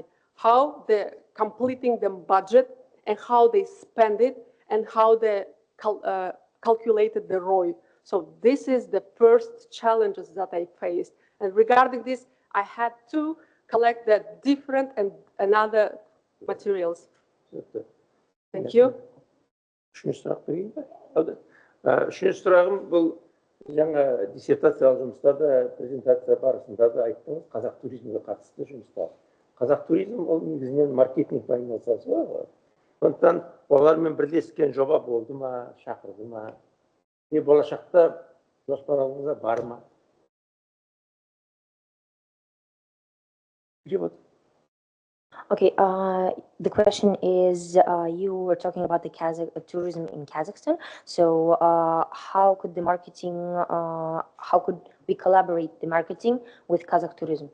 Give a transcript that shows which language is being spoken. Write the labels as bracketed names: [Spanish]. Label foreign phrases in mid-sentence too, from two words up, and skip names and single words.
[English] How they're completing the budget and how they spend it and how they calculated the ROI. So this is the first challenges that I faced. And regarding this, I had to collect the different and other materials. Thank you. [Kazakh] Үшінші сұрақ берейін бе? Үшінші сұрағым бұл жаңа диссертациялық жұмыстарда, презентация барысында да айттыңыз, қазақ туризмге қатысты жұмыстар. Қазақ туризм ол негізінен маркетингпен айналысады ғой. Сондықтан олармен бірлескен жоба болды ма, шақырды ма? Болашақта жоспарыңызда бар ма? [English] Okay, the question is, you were talking about the tourism in Kazakhstan. So how could the marketing, how could we collaborate the marketing with Kazakh tourism?